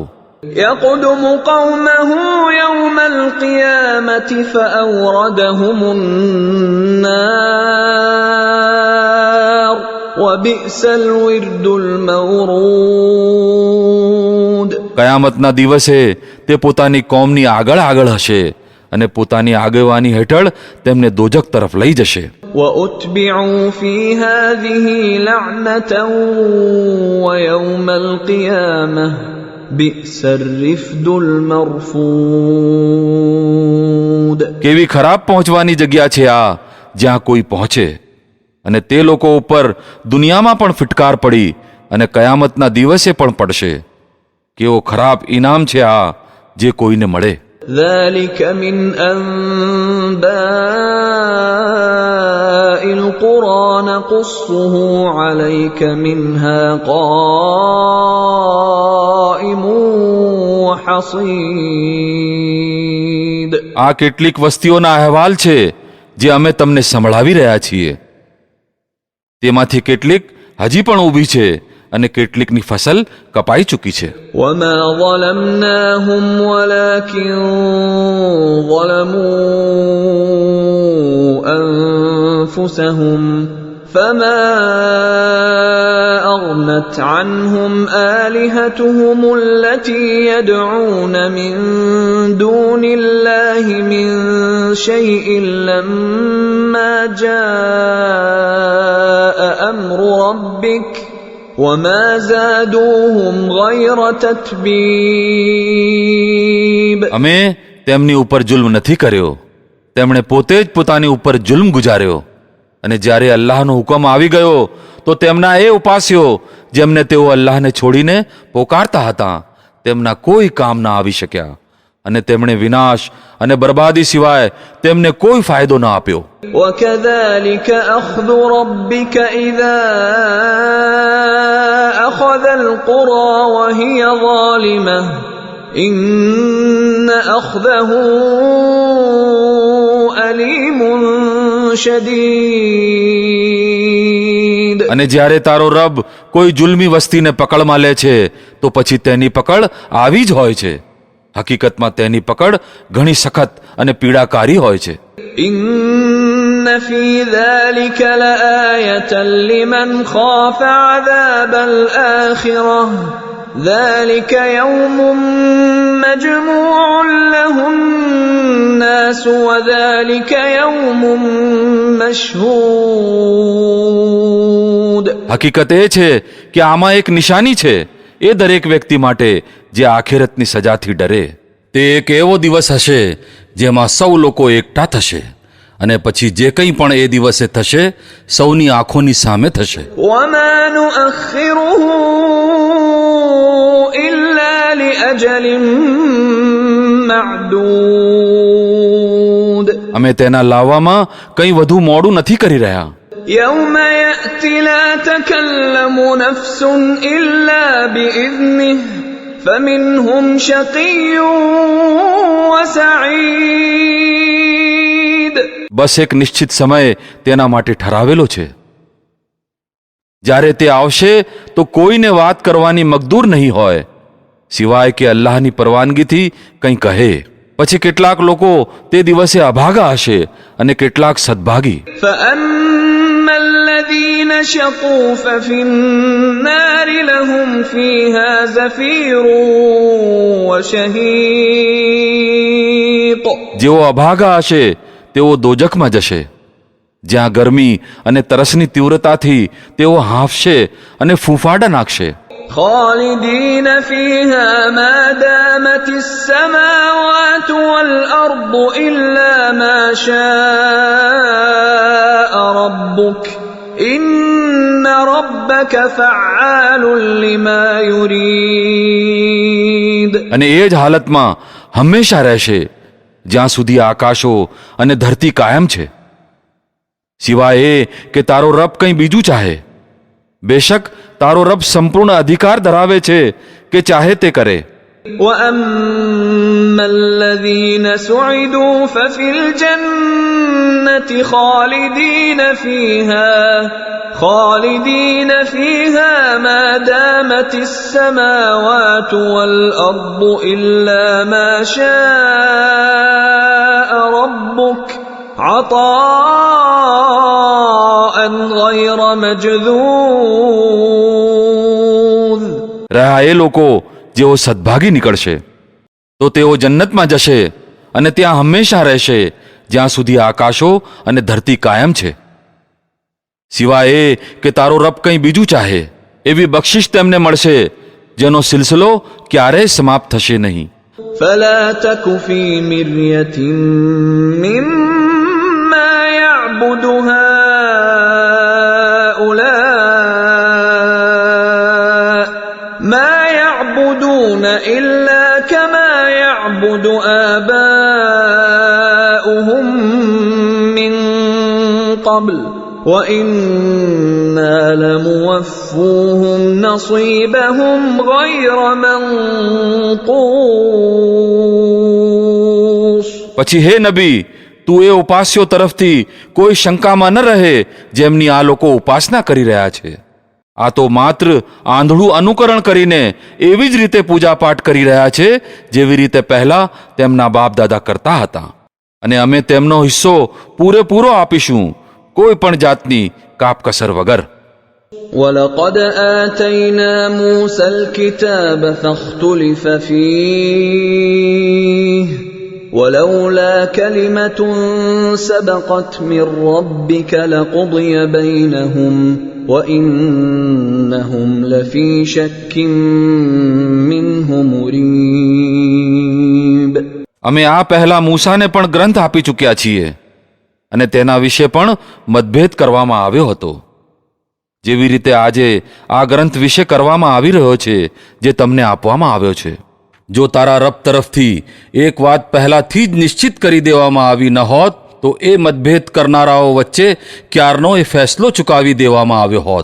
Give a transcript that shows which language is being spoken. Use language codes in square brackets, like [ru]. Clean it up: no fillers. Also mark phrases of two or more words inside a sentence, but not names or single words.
[ar] يقدم قومه يوم القيامة فأوردهم النار وبئس الورد المورود. [gu] કયામતના દિવસે તે પોતાની કોમની આગળ આગળ હશે અને પોતાની આગેવાની હેઠળ તેમને દોજખ તરફ લઈ જશે. [ar] وأتبعوا في هذه لعنة ويوم القيامة بئس الرفد المرفود. [gu] કેવી ખરાબ પહોંચવાની જગ્યા છે આ જ્યાં કોઈ પહોંચે, અને તે લોકો ઉપર દુનિયામાં પણ ફિટકાર પડી અને કયામતના દિવસે પણ પડશે. કેવો ખરાબ ઇનામ છે આ જે કોઈને મળે. [ar] ذلك من أنباء القرى نقصه عليك منها قائم وحصيد. [gu] આ કેટલીક વસ્તીઓના અહેવાલ છે જે અમે તમને સંભળાવી રહ્યા છીએ. તેમાંથી કેટલીક હજી પણ ઊભી છે અને કેટલીકની ફસલ કપાઈ ચૂકી છે. [ar] وما ظلمناهم ولكن ظلموا أنفسهم فما أغنت عنهم آلهتهم التي يدعون من دون الله من شيء لما جاء أمر ربك وما زادوهم غير تتبيب. [gu] અમે તેમની ઉપર જુલ્મ નથી કર્યો, તેમણે પોતે જ પોતાની ઉપર જુલ્મ ગુજાર્યો. અને જ્યારે અલ્લાહનો હુકમ આવી ગયો તો તેમના એ ઉપાસ્યો જેમને તેઓ અલ્લાહને છોડીને પોકારતા હતા તેમના કોઈ કામ ના આવી શક્યા, અને તેમણે વિનાશ અને બરબાદી સિવાય તેમને કોઈ ફાયદો ન આપ્યો. [ar] وكذلك أخذ ربك إذا أخذ القرى وهي ظالمة إن أخذه أليم شديد. [gu] અને જ્યારે તારો રબ કોઈ જુલ્મી વસ્તીને પકડમાં લે છે તો પછી તેની પકડ આવી જ હોય છે. હકીકતમાં તેની પકડ ઘણી સખત અને પીડાકારી હોય છે. [ar] إن في ذلك لآية لمن خاف عذاب الآخرة ذلك يوم مجموع له الناس وذلك يوم مشهود. [gu] હકીકત એ છે કે આમાં એક નિશાની છે એ દરેક વ્યક્તિ માટે જે આખેરતની સજાથી ડરે. તે એક એવો દિવસ હશે જેમાં સૌ લોકો એકઠા થશે, અને પછી જે કંઈ પણ એ દિવસે થશે સૌની આંખોની સામે થશે. [ar] وما نؤخره إلا لأجل معدود. [gu] અમે તેના લાવવામાં કંઈ વધુ મોડું નથી કરી રહ્યા. [ar] يوم يأتي لا تكلم نفس إلا بإذنه فمنهم شقي وسعيد. [gu] બસ એક નિશ્ચિત સમય તેના માટે ઠરાવેલો છે. જ્યારે તે આવશે તો કોઈને વાત કરવાની મકદૂર નહીં હોય સિવાય કે અલ્લાહની પરવાનગીથી કંઈ કહે. પછી કેટલાક લોકો તે દિવસે અભાગા હશે અને કેટલાક સદભાગી. [ar] فأما الذين شقوا ففي النار لهم فيها زفير وشهيق. [gu] જેઓ અભાગા હશે તેઓ દોજખમાં જશે, જ્યાં ગરમી અને તરસની તીવ્રતાથી તેઓ હાંફશે અને ફૂંફાડા નાખશે. [ar] خالدين فيها ما دامت السماوات والأرض إلا ما شاء ربك إن ربك فعال لما يريد. [gu] અને એ જ હાલતમાં હંમેશા રહેશે જ્યાં સુધી આકાશો અને ધરતી કાયમ છે, સિવાય એ કે તારો રબ કંઈ બીજું ચાહે. બેશક તારો રબ સંપૂર્ણ અધિકાર ધરાવે છે કે ચાહે તે કરે. [ar] وأما الذين سعدوا ففي الجنة خالدين فيها ما دامت السماوات والأرض إلا ما شاء ربك عطاء غير مجذوذ. [gu] રહ્યા એ લોકો જેઓ સદભાગી નીકળશે તો તેઓ જન્નતમાં જશે અને ત્યાં હંમેશા રહેશે જ્યાં સુધી આકાશો અને ધરતી કાયમ છે, સિવાય એ કે તારો રબ કંઈ બીજું ચાહે. એવી બક્ષિશ તેમને મળશે જેનો સિલસિલો ક્યારેય સમાપ્ત થશે નહીં. [ar] فلا تك في مرية مما يعبد هؤلاء ما يعبدون إلا كما يعبد آباؤهم من قبل وَإِنَّا لَمُوَفُّوهُمْ نَصِيبَهُمْ غَيْرَ مَنْقُوصٍ. [gu] પછી હે નબી, તું એ ઉપાસ્યો તરફથી કોઈ શંકામાં ન રહે જેમની આ લોકો ઉપાસના કરી રહ્યા છે. આ તો માત્ર આંધળું અનુકરણ કરીને એવી જ રીતે પૂજાપાઠ કરી રહ્યા છે જેવી રીતે પહેલા તેમના બાપ દાદા કરતા હતા, અને અમે તેમનો હિસ્સો પૂરેપૂરો આપીશું, કોઈ પણ જાતની કાપકસર વગર. [ar] وَلَقَدْ آتَيْنَا مُوسَى الْكِتَابَ فَاخْتُلِفَ فِيهِ وَلَوْلَا كَلِمَةٌ سَبَقَتْ مِنْ رَبِّكَ لَقُضِيَ بَيْنَهُمْ وَإِنَّهُمْ لَفِي شَكٍّ مِّنْهُ مُرِيبٍ. [gu] અમે આ પહેલા મૂસાને પણ ગ્રંથ આપી ચૂક્યા છીએ, અને તેના વિશે પણ મતભેદ કરવામાં આવ્યો હતો, જેવી રીતે આજે આ ગ્રંથ વિશે કરવામાં આવી રહ્યો છે જે તમને આપવામાં આવ્યો છે. જો તારા રબ તરફથી એક વાત પહેલાથી જ નિશ્ચિત કરી દેવામાં આવી ન હોત તો એ મતભેદ કરનારાઓ વચ્ચે ક્યારનો એ ફેસલો ચૂકાવી દેવામાં આવ્યો હોત.